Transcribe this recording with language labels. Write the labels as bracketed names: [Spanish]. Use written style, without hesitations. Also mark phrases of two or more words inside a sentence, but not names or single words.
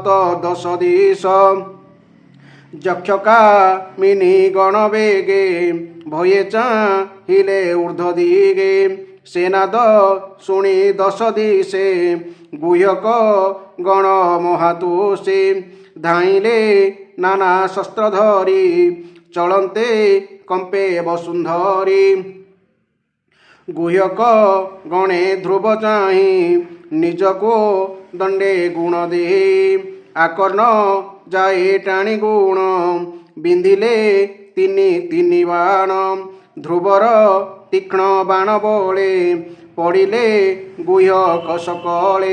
[Odia] 10 ଦିଶ ଯକ୍ଷକା ମିନୀ ଗଣ ବେଗେ ଭୟେ ଚାହିଲେ ଊର୍ଦ୍ଧ୍ୱ ଦିଗେ ସେନାଦ ଶୁଣି 10 ଦିଶେ ଗୁହ୍ୟକ ଗଣ ମହାତୁଷେ ଧାଇଲେ ନାନା ଶସ୍ତ୍ର ଧରି ଚଳନ୍ତେ କମ୍ପେ ବସୁନ୍ଧରୀ ଗୁହ୍ୟକ ଗଣେ ଧ୍ରୁବ ଚାହିଁ ନିଜକୁ ଦଣ୍ଡେ ଗୁଣ ଦେଇ ଆକର୍ଣ୍ଣ ଯାଏ ଟାଣି ଗୁଣ ବିନ୍ଧିଲେ ତିନି ତିନି ବାଣ ଧ୍ରୁବର ତୀକ୍ଷ୍ଣ ବାଣ ବଳେ ପଡ଼ିଲେ ଗୁହ୍ୟକ ସକଳେ